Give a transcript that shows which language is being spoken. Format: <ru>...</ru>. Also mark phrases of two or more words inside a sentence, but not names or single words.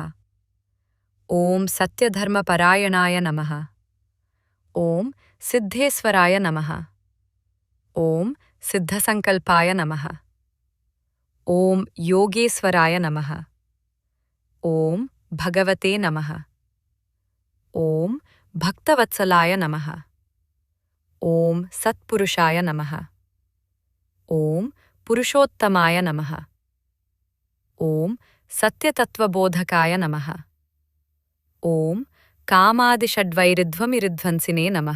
<sa>ओम सत्यधर्मपरायणाय नमः। ओम सिद्धेश्वराय नमः। ओम सिद्धसंकल्पाय नमः। ओम योगेश्वराय नमः। ओम भगवते नमः। ఓం భక్తవత్సలాయ నమః. ఓం సత్పురుషాయ నమః. ఓం పురుషోత్తమాయ నమః. ఓం సత్యతత్వబోధకాయ నమః. ఓం కామాదిషడ్వైరిధ్వమిరిధ్వంసినే నమః.</sa>